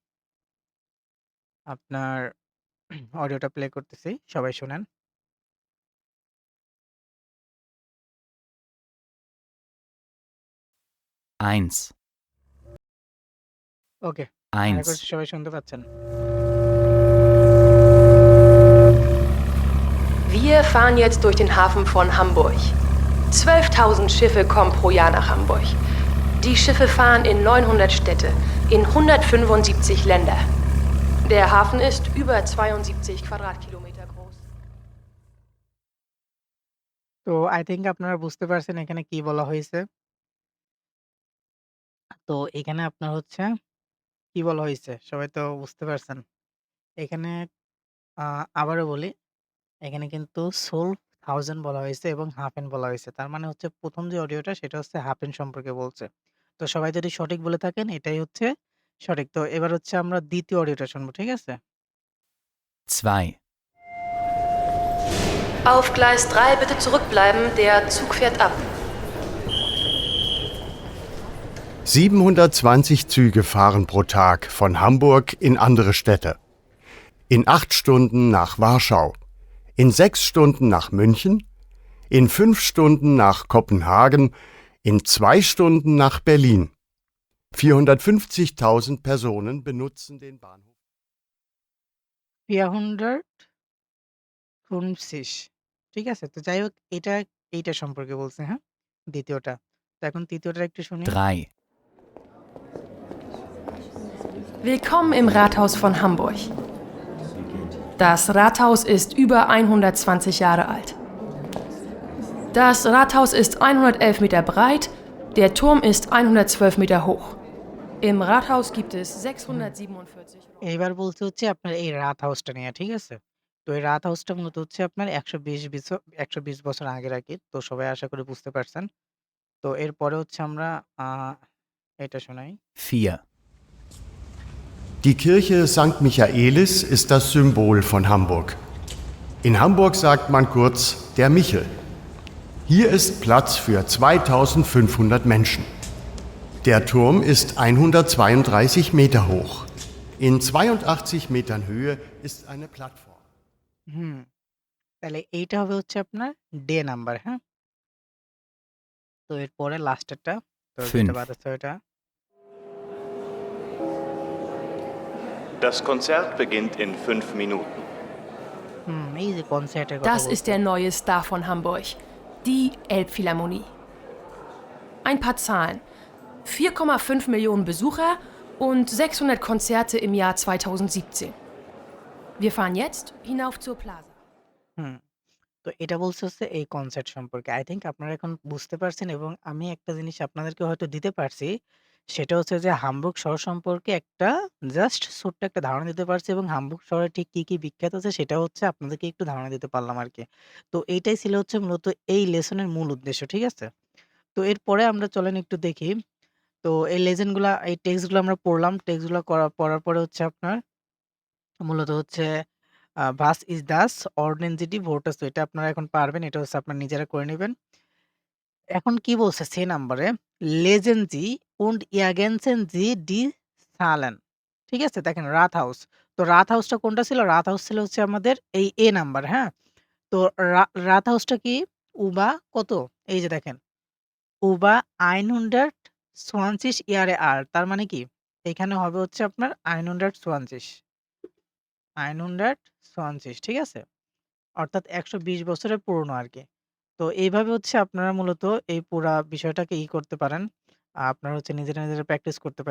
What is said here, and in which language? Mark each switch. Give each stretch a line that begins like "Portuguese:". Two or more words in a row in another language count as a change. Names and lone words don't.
Bangla: আপনার অডিওটা প্লে করতেছি। সবাই শোনেন। Eins, ওকে। আশা eins. করছি সবাই শুনতে পাচ্ছেন।
German: Wir fahren jetzt durch den Hafen von Hamburg. 12.000 Schiffe kommen pro Jahr nach Hamburg. Die Schiffe fahren in 900 Städte, in 175 Länder. Der Hafen ist über 72 Quadratkilometer groß.
Bangla: তো
English: I think
Bangla: আপনারা বুঝতে পারছেন এখানে কি বলা হয়েছে। তো এখানে আপনার হচ্ছে কি বলা হইছে? সবাই তো বুঝতে পারছেন। এখানে আ আবারও বলি, এখানে কিন্তু সোল 1000 বলা হয়েছে এবং হাফ এন্ড বলা হয়েছে। তার মানে হচ্ছে ১ম যে অডিওটা সেটা হচ্ছে হাফ এন্ড সম্পর্কে বলছে। তো সবাই যদি সঠিক বলে থাকেন এটাই হচ্ছে সঠিক। তো এবার হচ্ছে আমরা ২য় অডিওটা শুনবো। ঠিক আছে? 2,
German: Auf Gleis 3 bitte zurückbleiben, der Zug fährt ab. 720 Züge fahren pro Tag von Hamburg in andere Städte. In 8 Stunden nach Warschau, in 6 Stunden nach München, in 5 Stunden nach Kopenhagen, in 2 Stunden nach Berlin. 450.000 Personen benutzen den Bahnhof.
Bangla: 450 ঠিক আছে? তো যাই হোক এটা এইটা সম্পর্কে বলছে, হ্যাঁ? ২য় টা। তো এখন ৩য় টা একটু শুনি। 3,
German: Willkommen im Rathaus von Hamburg. Das Rathaus ist über 120 Jahre alt. Das Rathaus ist 111 Meter breit, der Turm ist 112 Meter hoch. Im Rathaus gibt es 647
Bangla: এইবার বলছে হচ্ছে আপনার এই রাত হাউসটা নিয়ে, ঠিক আছে? তো এই রাত হাউসটা মূলত হচ্ছে আপনার ১২০ বছর আগের আরকি। তো সবাই আশা করি বুঝতে পারছেন। তো এরপরে হচ্ছে আমরা আ এটা শোনাই। 4,
German: Die Kirche St. Michaelis ist das Symbol von Hamburg. In Hamburg sagt man kurz der Michel. Hier ist Platz für 2500 Menschen. Der Turm ist 132 Meter hoch. In 82 Metern Höhe ist eine Plattform.
Bangla: হুম, তাহলে এইটা হবে হচ্ছে আপনার ডে নাম্বার, হ্যাঁ? তো এরপরে লাস্টেরটা, তো যেটা 5, বাদ আছে ওইটা।
German: Das Konzert beginnt in 5 Minuten.
Bangla: এই যে কনসার্টের কথা
German: Das ist
Bangla: বলছে।
German: der neue Star von Hamburg, die Elbphilharmonie. Ein paar Zahlen. 4,5 Millionen Besucher und 600 Konzerte im Jahr 2017. Wir fahren jetzt hinauf zur Plaza. হুম।
Bangla: তো এটা বলছে হচ্ছে এই কনসার্ট সম্পর্কে।
English: I think
Bangla: আপনারা এখন বুঝতে পারছেন এবং আমি একটা জিনিস আপনাদেরকে হয়তো দিতে পারছি। সেটা হচ্ছে যে হামবুর্গ শহর সম্পর্কে একটা জাস্ট ছোট্ট একটা ধারণা দিতে পারছি এবং হামবুর্গ শহরে ঠিক কি বিখ্যাত আছে সেটা হচ্ছে আপনাদেরকে একটু ধারণা দিতে পারলাম আরকি। তো এইটাই ছিল হচ্ছে মূলত এই লেসনের মূল উদ্দেশ্য। ঠিক আছে? তো এরপরে আমরা চলেন একটু দেখি। তো এই লেজেন্ড গুলা এই টেক্সট গুলো আমরা পড়লাম। টেক্সট গুলা পড়ার পরে হচ্ছে আপনার মূলত হচ্ছে
German: "Was ist das? Ordnen Sie die Worte zu"
Bangla: এটা আপনারা এখন পারবেন। এটা হচ্ছে আপনারা নিজেরা করে নিবেন। এখন কি বলছে সে নাম্বারে
German: "Lesen Sie und ergänzen Sie die Zahlen"
Bangla: ঠিক আছে? দেখেন রাথ হাউস। তো রাথ হাউসটা কোনটা ছিল? রাথ হাউস ছিল হচ্ছে আমাদের এই এ নাম্বার, হ্যাঁ? তো রাথ হাউসটা কি? উবা কত? এই যে দেখেন
German: über 120 Jahre alt
Bangla: তার মানে কি? এখানে হবে হচ্ছে আপনার 120 120 ঠিক আছে? অর্থাৎ ১২০ বছরের পুরনো আরকি। তো এইভাবে হচ্ছে আপনারা মূলত এই পুরা বিষয়টাকে করতে পারেন। আপনারা হচ্ছে নিজেরা প্র্যাকটিস করতে পারেন।